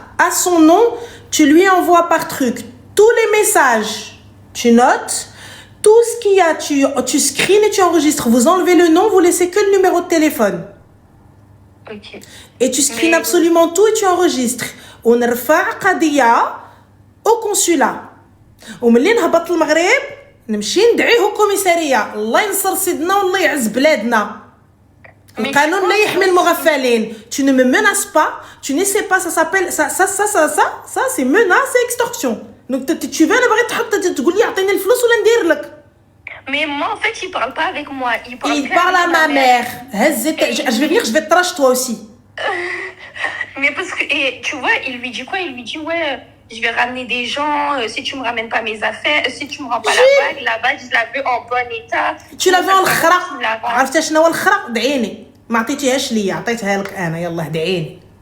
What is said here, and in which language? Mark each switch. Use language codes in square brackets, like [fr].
[fr] à son nom, tu lui envoies par truc tous les messages, tu notes, tout ce qu'il y a, tu screens et tu enregistres. Vous enlevez le nom, vous laissez que le numéro de téléphone. Ok. Et tu screens absolument tout et tu enregistres. On [ar] رفع قضية [fr] au consulat. [ar] وملي نهبط المغرب نمشي ندعيه كوميسارية. الله ينصر سيدنا والله يعز بلادنا. القانون لا يحمي المغفلين. [fr] Tu ne me menaces pas, tu n'essaies pas, ça s'appelle ça c'est menace et extorsion. Donc tu vas [ar] نبغي تحط تقول لي اعطيني الفلوس ولا ندير لك. [fr] Mais moi, en fait, il parle pas avec moi. Il parle à ma mère. Je vais venir, je vais te trash toi aussi. Mais parce que, et, tu vois, il lui dit quoi? Il lui dit, ouais, je vais ramener des gens, si tu me ramènes pas mes affaires, si tu me rends pas la bague, je la veux en bon état. Tu l'as vu en الخرا. [ar] عرفتي شنو هو الخرا؟ دعيني. ما عطيتيهاش ليا، عطيتها لك انا، يلا دعيني.